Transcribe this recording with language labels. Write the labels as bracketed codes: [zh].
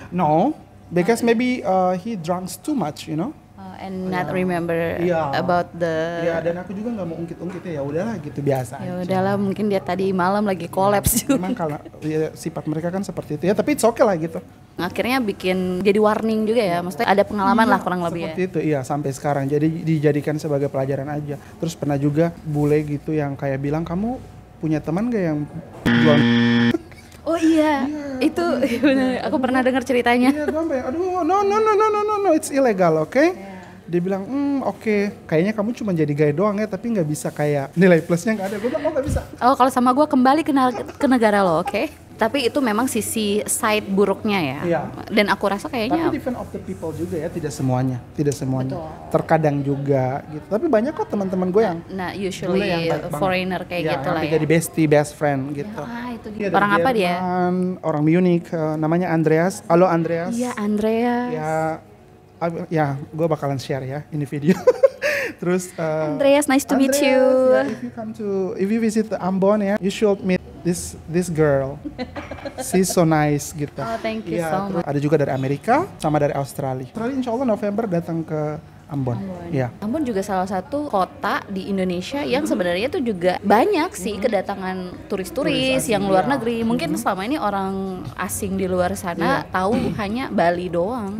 [en] No, because maybe he drank too much, you know. And not remember about the. [id] Iya, dan aku juga nggak mau ungkit-ungkitnya, ya udahlah gitu biasa. Ya udahlah, mungkin dia tadi malam lagi kolaps juga. Memang kalau sifat mereka kan seperti itu ya, tapi [en] it's okay [id] lah gitu. Akhirnya bikin jadi warning juga ya, maksudnya ada pengalaman lah kurang lebih seperti itu, iya sampai sekarang. Jadi dijadikan sebagai pelajaran aja. Terus pernah juga bule gitu yang kayak bilang, kamu punya teman gak yang jual? Oh iya, itu benar. Aku pernah dengar ceritanya. Iya, aduh, [en] no, it's illegal, okay? [id] Dia bilang, oke, kayaknya kamu cuma jadi guide doang ya, tapi nggak bisa kayak nilai plusnya nggak ada. Gue bilang, nggak bisa. Oh, kalau sama gue kembali ke negara lo, oke? Tapi itu memang sisi side buruknya ya. Iya. Dan aku rasa kayaknya. Tapi [en] different of the people [id] juga ya, tidak semuanya. Betul. Terkadang juga gitu. Tapi banyak kok teman-teman gue yang. Nah, [en] usually [id] yang [en] foreigner [id] kayak gitu lah ya. Jadi [en] best friend [id] gitu. Itu dia. Orang apa dia? Orang Munich, namanya Andreas. Halo Andreas. Iya, Andreas. Ya, gue bakalan share ya ini video. Terus [en] Andreas, nice to meet you. If you visit Ambon ya, you should meet this girl. She's so nice [id] gitu. [en] Oh, thank you so much. [id] Ada juga dari Amerika sama dari Australia. Insya Allah November datang ke Ambon. Ya. Ambon juga salah satu kota di Indonesia yang sebenarnya tuh juga banyak sih kedatangan turis-turis yang luar negeri. Mungkin selama ini orang asing di luar sana tahu hanya Bali doang.